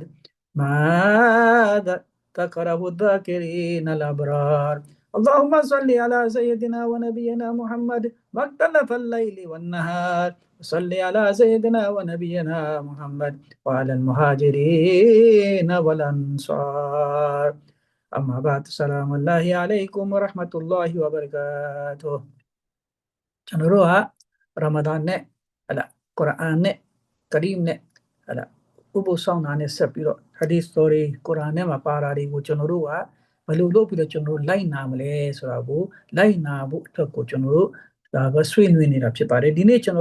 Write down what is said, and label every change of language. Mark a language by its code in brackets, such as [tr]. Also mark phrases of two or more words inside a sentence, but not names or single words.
[ar] ماذا ذكره الذاكرين الأبرار اللهم صل على سيدنا ونبينا محمد ما اختلف الليل والنهار صل على سيدنا ونبينا محمد وعلى المهاجرين والأنصار أما بعد السلام الله عليكم ورحمة الله وبركاته ကျွန် [my] တော်တို့ကရမဒန်နဲ့ဟလာကုရ်အာန်နဲ့ကရီမ်နဲ့ဟလာဥပုသ်ဆောင်တာနဲ့ဆက်ပြီးတော့ဟာဒီသ်တော်တွေကုရ်အာန်နဲ့မှာပါတာတွေကိုကျွန်တော်တို့ ကဘယ်လိုလုပ်ပြီးတော့ကျွန်တော်တို့လိုက်နာမလဲဆိုတာကိုလိုက်နာဖို့အတွက်ကိုကျွန်တော်တို့ဒါကဆွေးနွေးနေတာဖြစ်ပါတယ်ဒီနေ့ကျွန်